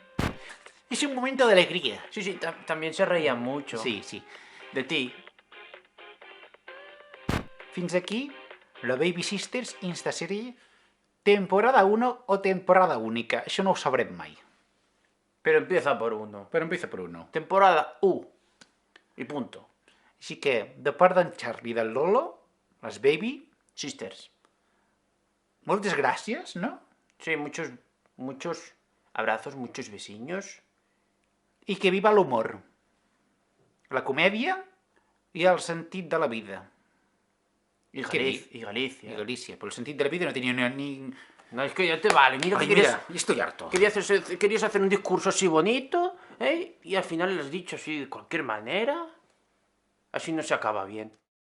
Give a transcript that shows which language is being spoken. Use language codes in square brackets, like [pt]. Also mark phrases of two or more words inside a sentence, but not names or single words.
[es] És un momento de alegría. Sí, también se reían mucho. Sí. De ti. [ca] Fins aquí, la Baby Sisters Instaserie, temporada 1 o temporada única. Això no ho sabrem mai. [es] Pero empieza por uno. [ca] Però empieza per uno. [es] Temporada U. Y punto. [ca] Així que, de part d'en Charlie i del Lolo, les Baby Sisters. moltes gràcies, no? [es] Sí, muchos abrazos, muchos besiños. [ca] I que viva l'humor, la comèdia i el sentit de la vida. [es] Y ¿Qué Galicia. [ca] I Galícia, però el sentit de la vida no tenia ni... [es] No, es que ya te vale. Mira, Ay, que querías, mira, ya estoy harto. querías hacer un discurso así bonito, y al final lo has dicho así de cualquier manera. Así no se acaba bien.